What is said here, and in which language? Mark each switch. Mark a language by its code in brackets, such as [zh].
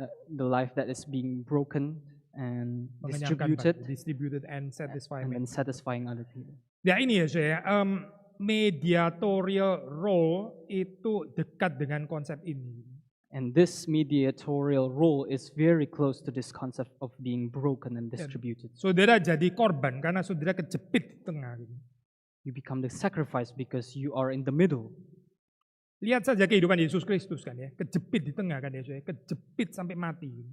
[en] the life that is being broken and [id] mengenyangkan, [en] distributed distributed and satisfying. and then satisfying other people. [id] Ya ini ya saya, mediatorial role itu dekat dengan konsep ini. [en] And this mediatorial role is very close to this concept of being broken and distributed. [id] Saudara jadi korban karena saudara kejepit di tengah. [en] You become the sacrifice because you are in the middle. [id] Lihat saja kehidupan Yesus Kristus kan ya, kejepit di tengah kan ya, saya, kejepit sampai mati.